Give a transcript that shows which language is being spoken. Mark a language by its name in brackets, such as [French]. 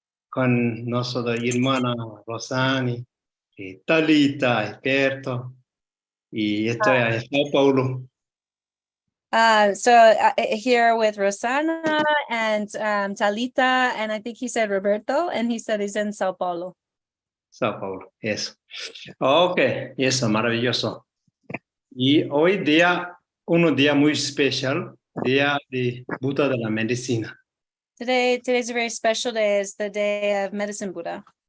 [Spanish] con nuestra hermana Rosani, y Talita, y Berto, y estoy en Sao Paulo. [English] So here with Rosana and Talita, and I think he said Roberto, and he said he's in Sao Paulo. [Spanish] Sao Paulo, eso. Ok, eso, maravilloso. Y hoy día, un día muy especial, día de Buda de la medicina. [English] Today's a very special day. It's the day of Medicine Buddha.